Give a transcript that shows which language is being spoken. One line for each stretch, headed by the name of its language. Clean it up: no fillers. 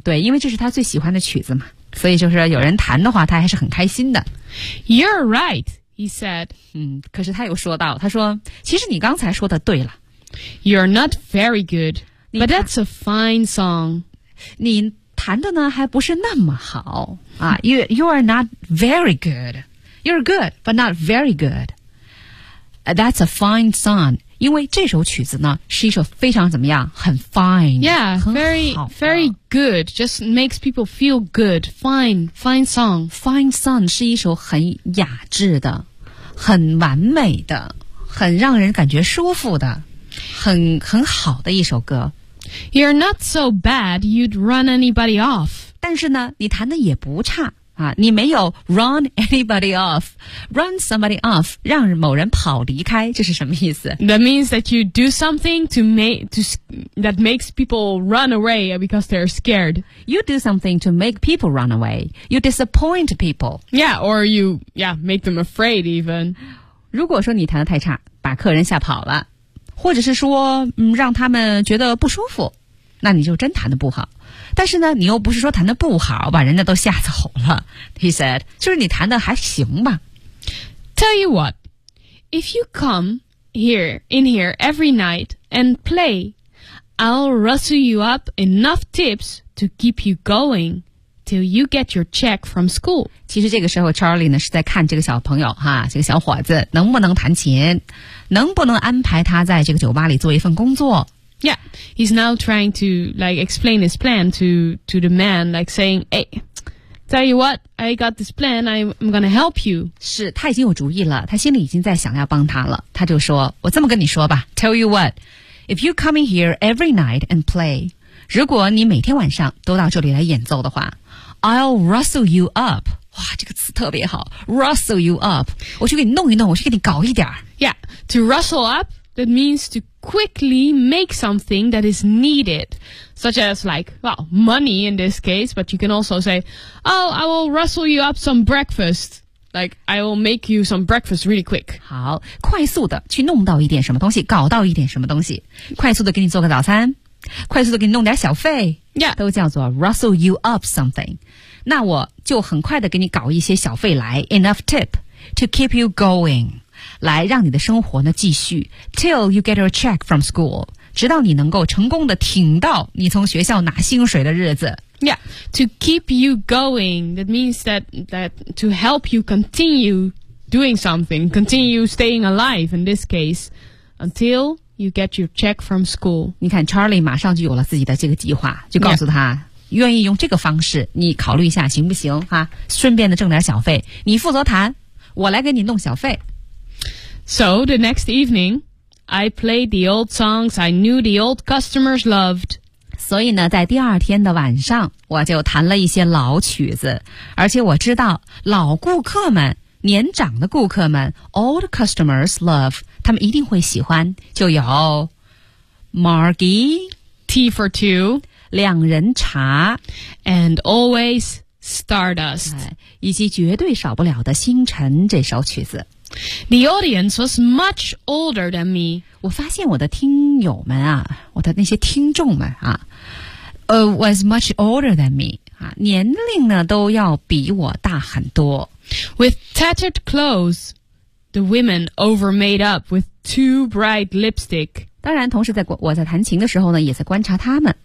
Chinese: 对，因为这是他最喜欢的曲子嘛，所以就是有人弹的话，他还是很开心的。
English: You're right, He said,
Chinese: 可是他又说到，他说，其实你刚才说的对了。
English: You're not very good, but that's a fine song.
Chinese: 你弹的呢还不是那么好啊。
English: You are not very good. You're good, but not very good. That's a fine song.
Chinese: 因为这首曲子呢是一首非常怎么样，很 fine.
English: Yeah, very good. Just makes people feel good. Fine song.
Chinese: Fine song 是一首很雅致的，很完美的，很让人感觉舒服的，很好的一首歌。
English: You're not so bad you'd run anybody off.
Chinese: 但是呢你弹的也不差啊，你没有
English: run anybody off. Run somebody off,
Chinese: 让某人跑离开，这是什么意思？
English: That means that you do something that makes people run away because they're scared. You do something to make people run away. You disappoint people. Yeah, or you, yeah, make them afraid even.
Chinese: 如果说你弹得太差，把客人吓跑了。或者是说让他们觉得不舒服，那你就真弹得不好。但是呢你又不是说弹得不好把人家都吓走了。
English: He said,
Chinese: 就是你弹得还行吧。
English: Tell you what, if you come in here every night and play, I'll rustle you up enough tips to keep you going till you get your check from school.
Chinese: 其实这个时候 Charlie 呢是在看这个小朋友哈，这个小伙子能不能弹琴。能不能安排他在这个酒吧里做一份工作
English: ？Yeah, he's now trying to like explain his plan to the man, like saying, "Hey, tell you what, I got this plan. I'm gonna help you."
Chinese: 是他已经有主意了，他心里已经在想要帮他了。他就说：“我这么跟你说吧
English: ，Tell you what, if you come in here every night and play,
Chinese: 如果你每天晚上都到这里来演奏的话
English: ，I'll rustle you up.”
Chinese: 哇，这个词特别好 ，
English: rustle you up.
Chinese: 我去给你弄一弄，我去给你搞一点。
English: Yeah, to rustle up, that means to quickly make something that is needed, such as like, well, money in this case, but you can also say, oh, I will rustle you up some breakfast. Like, I will make you some breakfast really quick.
Chinese: 好，快速的去弄到一点什么东西，搞到一点什么东西，快速的给你做个早餐，快速的给你弄点小费。
English: Yeah.
Chinese: 都叫做
English: rustle you up something.
Chinese: 那我就很快的给你搞一些小费来
English: enough tip to keep you going.
Chinese: 来让你的生活呢继续
English: till you get a check from school,
Chinese: 直到你能够成功的挺到你从学校拿薪水的日子。
English: Yeah, to keep you going, that means that to help you continue doing something, continue staying alive in this case, until you get your check from school.
Chinese: 你看 Charlie 马上就有了自己的这个计划，就告诉他、yeah. 愿意用这个方式，你考虑一下行不行啊，顺便的挣点小费，你负责弹，我来给你弄小费。
English: So, the next evening, I played the old songs I knew the old customers loved.
Chinese: 所以呢，在第二天的晚上，我就弹了一些老曲子，而且我知道老顾客们，年长的顾客们
English: old customers love,
Chinese: 他们一定会喜欢，就有 Margie,
English: Tea for Two,
Chinese: 两人茶
English: and Always Stardust,
Chinese: 以及绝对少不了的星辰这首曲子。
English: The audience was much older than me.
Chinese: 我发现我的听友们啊，我的那些听众们啊
English: was much older than me.
Chinese: 啊，年龄呢都要比我大很多。
English: With tattered clothes, the women over made up with too bright lipstick.
Chinese: 当然同时在我在弹琴的时候呢也在观察他们。